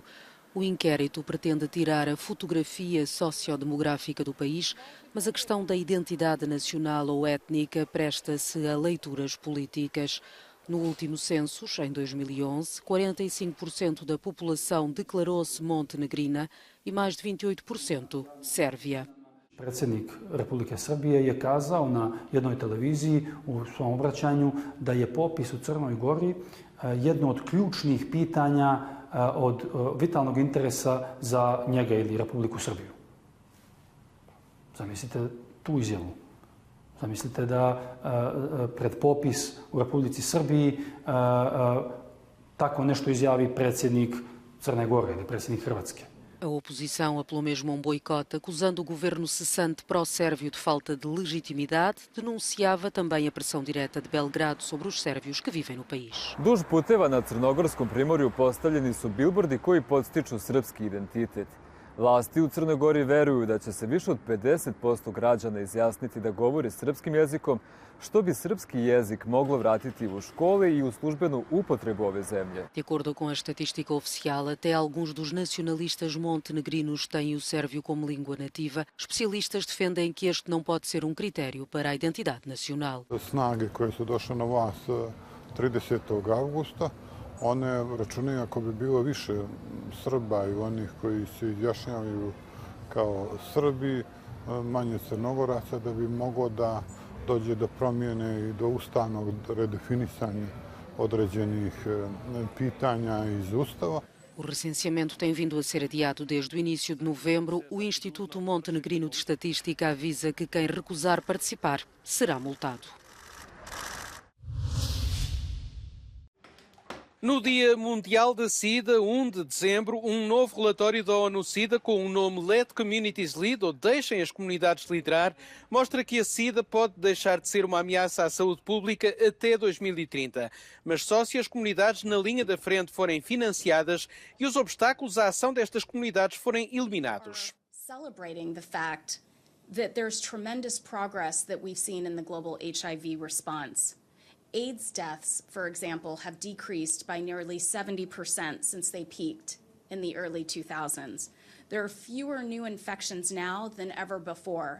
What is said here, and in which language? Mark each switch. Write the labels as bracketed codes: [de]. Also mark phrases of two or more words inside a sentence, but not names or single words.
[pt] O inquérito pretende tirar a fotografia sociodemográfica do país, mas a questão da identidade nacional ou étnica presta-se a leituras políticas. No último censo, em 2011, 45% da população declarou-se montenegrina e mais de 28% sérvia. [sr] Predsjednik Republike Srbije je kazao na jednoj televiziji u svom obraćanju da je popis u Crnoj Gori jedno od ključnih pitanja od vitalnog interesa za njega ili Republiku Srbiju. Zamislite tu izjavu. Zamislite da pred popis u Republici Srbiji tako nešto izjavi predsjednik Crne Gore ili predsjednik Hrvatske. [pt] A oposição apelou mesmo a um boicote, acusando o governo cessante pró-sérvio de falta de legitimidade, denunciava também a pressão direta de Belgrado sobre os sérvios que vivem no país. [sr] Duž puteva na Crnogorskom primorju postavljeni su bilbordi koji podstiču srpski identitet. Vlasti u Crnoj Gori veruju da će se više od 50% građana izjasniti da govori srpskim jezikom, što bi srpski jezik moglo vratiti u škole e u službenu upotrebu ove zemlje. [pt] De acordo com a estatística oficial, até alguns dos nacionalistas montenegrinos têm o sérvio como língua nativa. Especialistas defendem que este não pode ser critério para a identidade nacional. [sr] Snage koje su došle na vlast 30. avgusta, one računaju ako bi bilo više Srba i onih koji se izjašnjavaju kao Srbi, manje Crnogoraca, da bi moglo da dođe do promjene i do ustavnog redefinisanja određenih pitanja iz Ustava. [pt] O recenseamento tem vindo a ser adiado desde o início de novembro. O Instituto Montenegrino de Estatística avisa que quem recusar participar será multado. No Dia Mundial da SIDA, 1 de dezembro, novo relatório da ONU-SIDA com o nome [en] Let Communities Lead, [pt] ou Deixem as Comunidades Liderar, mostra que a SIDA pode deixar de ser uma ameaça à saúde pública até 2030. Mas só se as comunidades na linha da frente forem financiadas e os obstáculos à ação destas comunidades forem eliminados. [en] Celebrating the fact that there's tremendous progress that we've seen in the global HIV response. AIDS deaths, for example, have decreased by nearly 70% since they peaked in the early 2000s. There are fewer new infections now than ever before.